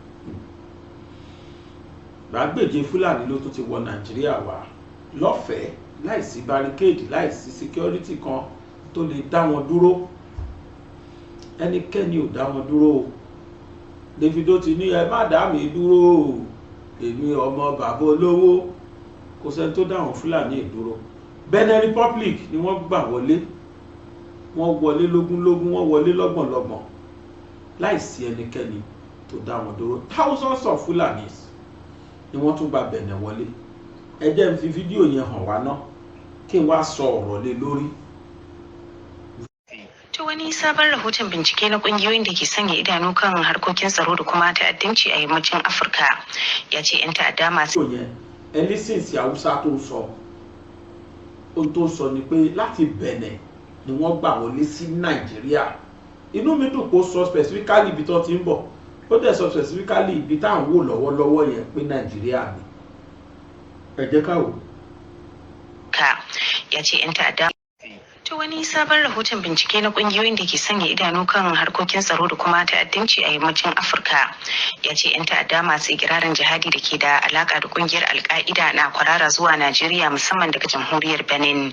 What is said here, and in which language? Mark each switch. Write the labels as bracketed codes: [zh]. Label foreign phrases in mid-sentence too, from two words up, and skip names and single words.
[yo] gbàgbèje Fúlàní ló tún ti wọ Nàìjíríà wá lọ́fẹ̀ẹ́ láìsí barricade láìsí security kan tó lè dá wọn dúró ẹnikẹ́ni ò dá wọn dúró o Davido ti ní ẹ má dá mi dúró o èmi ọmọ bàbá olówó kò sẹ́ni tó dá wọn Fúlàní ìdúró. Benin Republic ni wọ́n gbà wọlé wọ́n wọlé lógúnlógún wọ́n wọlé lọ́gbọ̀nlọ́gbọ̀n láìsí ẹnikẹ́ni tó dá wọn dúró. [en] Thousands of Fulanis [yo] ni wọ́n tún gba Benin wọlé. Ẹ jẹ́ n fi fídíò yẹn hàn wá náà kí n wá sọ ọ̀rọ̀ lé lórí. [ha] Ta wani sabon rahoton bincike na kungiyoyin da ke sanya idanu kan harkokin tsaro da kuma ta'addanci a yammacin Afirka ya ce 'yan ta'adda masu [yo] ẹni sínsì Haúsá tó sọ ohun tó sọ ni pé láti Benin ni wọ́n gbà wọlé sí Nàìjíríà. Inú mi dùn kó sọ specifically ibi tó ti ń bọ̀ ó dẹ̀ sọ specifically ibi tá à ń wò lọ́wọ́lọ́wọ́ yẹn pé Nàìjíríà ni. Ẹ jẹ́ ká wò. [ha] Ya ce 'yan ta'adda ta wani sabon rahoton bincike na kungiyoyin da ke sanya idanu kan harkokin tsaro da kuma ta'addanci a yammacin Afirka ya ce 'yan ta'adda masu ikirarin jihadi da ke da alaka da kungiyar Al-Qaida na kwarara zuwa Najeriya musamman daga jamhuriyar Benin.